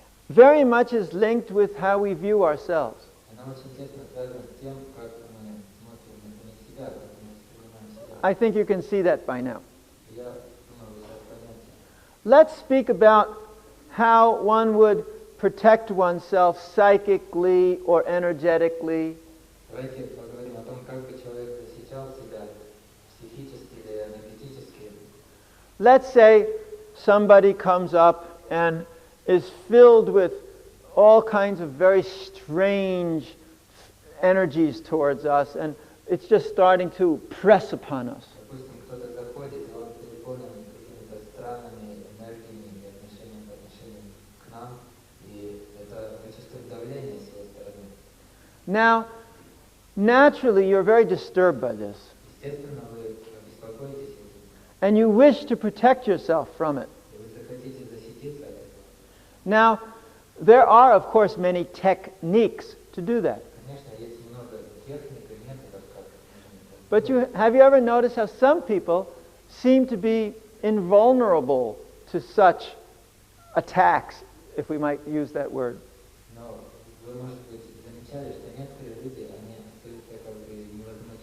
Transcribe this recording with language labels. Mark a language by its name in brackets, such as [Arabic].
[English] very much is linked with how we view ourselves. [Russian] Она очень тесно связана с тем, как мы смотрим на самих себя, как мы воспринимаем себя. [English] I think you can see that by now. [Russian] Я думаю, вы сейчас поймете. [English] Let's speak about how one would protect oneself psychically or energetically. [Russian] Давайте поговорим о том, как бы человек защищал себя психически или энергетически. [English] Let's say somebody comes up and is filled with all kinds of very strange energies towards us, and it's just starting to press upon us. [Russian] Допустим, кто-то заходит, и он переполнен какими-то странными энергиями и отношениями по отношению к нам, и это мы чувствуем давление с его стороны. [English] Now, naturally, you're very disturbed by this, [Russian] Естественно, вы беспокоитесь этим, [English] and you wish to protect yourself from it. [Russian] и вы захотите защититься от этого. [English] Now, there are, of course, many techniques to do that. [Russian] Конечно, есть много техник и методов, как можно это [English] But have you ever noticed how some people seem to be invulnerable to such attacks, if we might use that word? [Russian] Но вы, может быть, замечали, что некоторые люди, они остаются как бы